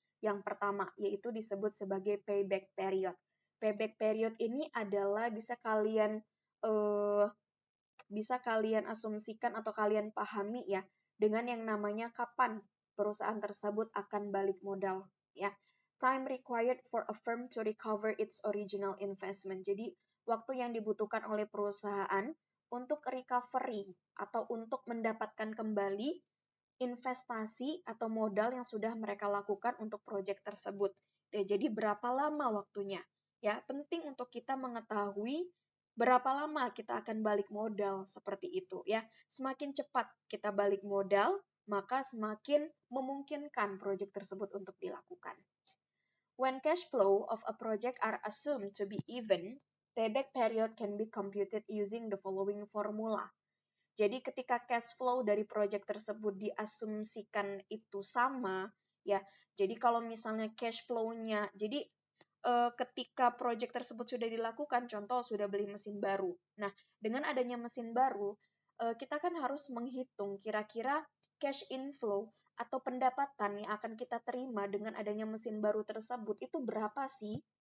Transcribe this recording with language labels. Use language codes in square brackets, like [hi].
[id] Yang pertama, yaitu disebut sebagai payback period. Payback period ini adalah bisa kalian asumsikan atau kalian pahami ya dengan yang namanya kapan perusahaan tersebut akan balik modal, ya. [en] Time required for a firm to recover its original investment. [id] Jadi, waktu yang dibutuhkan oleh perusahaan untuk recovery atau untuk mendapatkan kembali investasi atau modal yang sudah mereka lakukan untuk proyek tersebut. Ya, jadi berapa lama waktunya? Ya, penting untuk kita mengetahui berapa lama kita akan balik modal seperti itu, ya. Semakin cepat kita balik modal, maka semakin memungkinkan proyek tersebut untuk dilakukan. [en] When cash flow of a project are assumed to be even, payback period can be computed using the following formula. [id] Jadi ketika cash flow dari proyek tersebut diasumsikan itu sama, ya. Jadi kalau misalnya cash flow-nya, jadi ketika proyek tersebut sudah dilakukan, contoh sudah beli mesin baru. Nah, dengan adanya mesin baru, kita kan harus menghitung kira-kira cash inflow atau pendapatan yang akan kita terima dengan adanya mesin baru tersebut itu berapa sih?